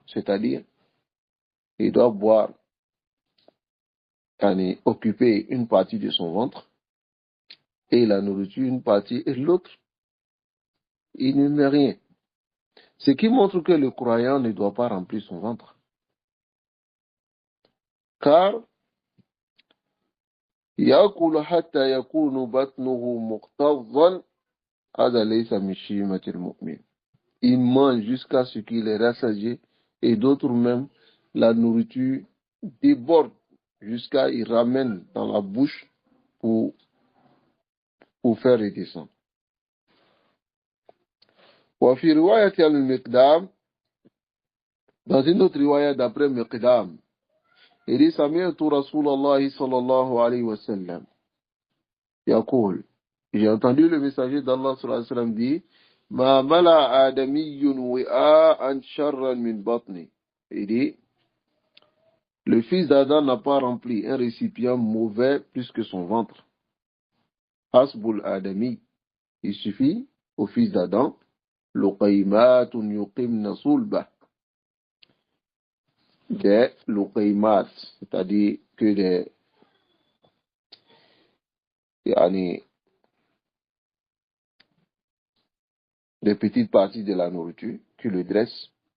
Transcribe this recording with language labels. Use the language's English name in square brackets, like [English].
[French] C'est-à-dire, il doit boire, occuper une partie de son ventre et la nourriture une partie et l'autre, il ne met rien. Ce qui montre que le croyant ne doit pas remplir son ventre. [Arabic] Car يأكل حتى يكون بطنه مكتظا هذا ليس من شيمة المؤمن. [French] Il mange jusqu'à ce qu'il est rassasié, et d'autres même, la nourriture déborde jusqu'à il ramène dans la bouche pour, pour faire redescendre. [Arabic] وفي رواية المقدام, [French] dans une autre riwaya d'après Miqdam, il dit [Arabic] سمعت رسول الله صلى الله عليه وسلم يقول, [French] j'ai entendu le messager d'Allah [Arabic] صلى الله عليه وسلم dire ما ملأ آدمي وعاء شرا من بطني. [French] Il dit, le fils d'Adam n'a pas rempli un récipient mauvais plus que son ventre. [Arabic] Hasbul Adami, [French] il suffit au fils d'Adam, [Arabic] luqaymatun yuqimna sulbah, [French] des luqaymat, c'est-à-dire que des petites parties de la nourriture, tu le dresses.